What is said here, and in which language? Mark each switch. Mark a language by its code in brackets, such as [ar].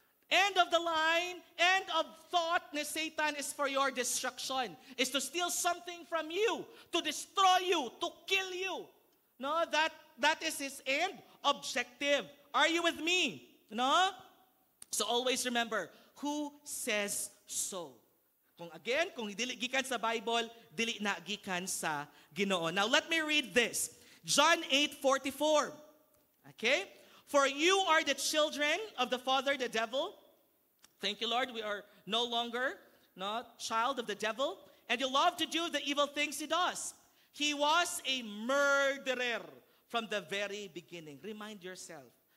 [en] end of the line, end of thought ni Satan is for your destruction. Is to steal something from you, to destroy you, to kill you. No, that is his end objective. Are you with me? No? So always remember, who says so? [ceb] Kung dili gikan sa Bible, dili na gikan sa Ginoo. [en] Now let me read this. John 8:44. Okay? For you are the children of the father, the devil. Thank you, Lord. We are no longer child of the devil. And you love to do the evil things he does. He was a murderer from the very beginning. Remind yourself.